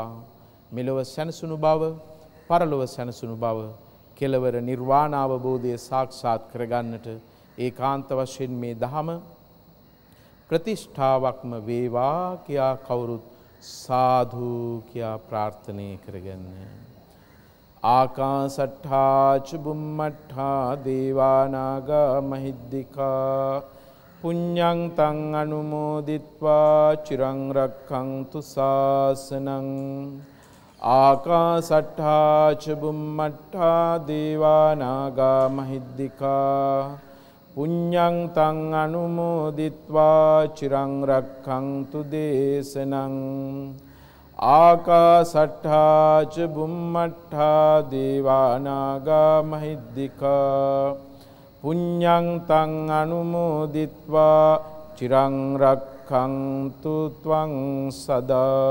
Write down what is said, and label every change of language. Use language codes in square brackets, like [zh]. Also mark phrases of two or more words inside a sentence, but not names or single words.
[si] මෙලොව සැනසුණු බව, පරලොව සැනසුණු බව, කෙලවර නිර්වාණ අවබෝධය සාක්ෂාත් කරගන්නට ඒකාන්ත වශයෙන් මේ ධම ප්‍රතිෂ්ඨාවක්ම වේවා කියා කවුරුත් සාදු කියා ප්‍රාර්ථනා කරගන්න. [pi] ආකාසට්ඨා ච බුම්මට්ඨා දේවා නාග මහිද්దికා පුඤ්ඤං තං අනුමෝදිත්වා චිරං රක්ඛන්තු ශාසනං ආකාසට්ඨා ච බුම්මට්ඨා දේවා නාග මහිද්దికා පුඤ්ඤං තං අනුමෝදිත්වා චිරං රක්ඛන්තු දේශනං ආකාසට්ඨා ච බුම්මට්ඨා දේවා නාග මහිද්దికා පුඤ්ඤං තං අනුමෝදිත්වා චිරං රක්ඛන්තු ත්වං සදා.